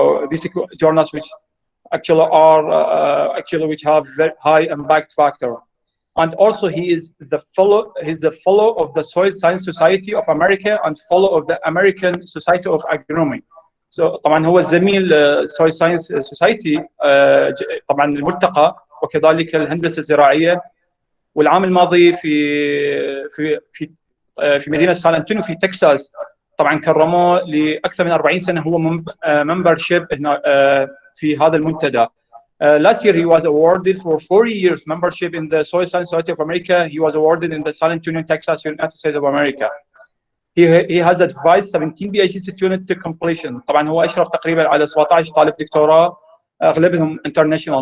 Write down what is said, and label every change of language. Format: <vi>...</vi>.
<en>these journals which actually are which have very high impact factor. And also he is the fellow. He's a fellow of the Soil Science Society of America and fellow of the American Society of Agronomy.</en> <ar>So طبعا هو زميل Soil Science Society طبعا الملتقى وكذلك الهندسة الزراعية. والعام الماضي في مدينة سان أنطونيو في تكساس طبعا كرموه لأكثر من 40 سنة هو membership هنا في هذا المنتدى.</ar> <en>Last year he was awarded for 4 years membership in the Soil Science Society of America. He was awarded in the San Antonio, Texas, United States of America. He has advised 17 PhD students to completion.</en> <ar>طبعا هو أشرف تقريبا على 17 طالب دكتوراه أغلبهم international.</ar>